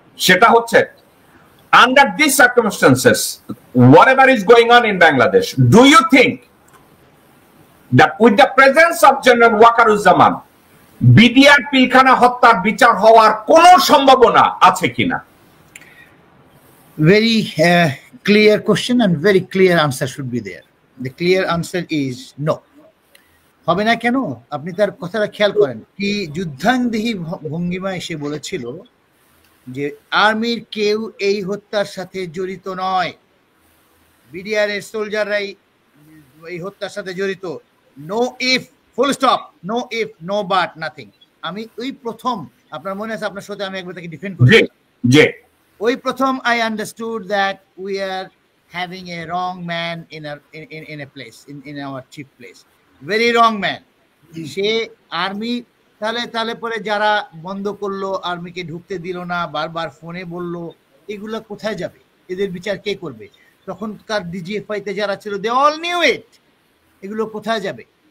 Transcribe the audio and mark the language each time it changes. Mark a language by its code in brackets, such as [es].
[bn] সেটা হচ্ছে, [en] under these circumstances, whatever is going on in Bangladesh, do you think that with the presence of General Wakaruzaman, [bn] BDR Pilkhana হত্যার বিচার হওয়ার কোনো সম্ভাবনা আছে কিনা? [en] Very clear question and very clear answer should be there. The clear answer is no. [bn] হবে না কেন? আপনি তার কথাটা খেয়াল করেন, কি যুদ্ধাঙ্গদেহী ভঙ্গিমা এসে বলেছিল যে আর্মির কেউ এই হত্যার সাথে জড়িত নয়, বিডিআর এর সোলজাররাই এই হত্যার সাথে জড়িত। [en] No if, full stop, no if, no but, nothing. [bn] আমি ওই প্রথম, আপনার মনে আছে আপনার সাথে আমি একবার তাকে ডিফেন্ড করেছি, ওই প্রথম [en] I understood that we are having a wrong man in a place, in our chief place, very wrong man. [bn] Say army তাহলে পরে যারা বন্ধ করলো, আর্মিকে ঢুকতে দিল না, বারবার ফোনে বললো, এগুলো কোথায় যাবে? এদের বিচার কে করবে? তখনকার ডিজিএফআই তে যারা ছিল, [en] they all knew it, [bn] এগুলো কোথায় যাবে?